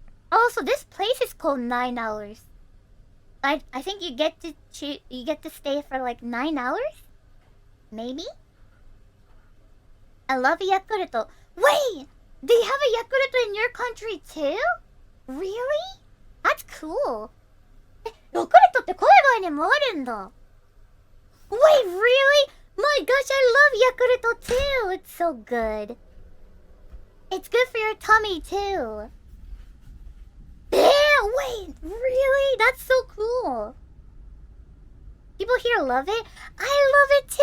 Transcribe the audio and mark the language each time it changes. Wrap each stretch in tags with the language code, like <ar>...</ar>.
<en>Also, this place is called 9 hours. I think you get to stay for like 9 hours? Maybe? I love Yakult. Wait! Do you have a Yakult in your country too? Really? That's cool.</en> <ja>ヤクルトって海外にもあるんだ。</ja> <en>Wait, really? My gosh, I love Yakult too. It's so good. It's good for your tummy too. Yeah, wait, really? That's so cool. People here love it? I love it too.</en>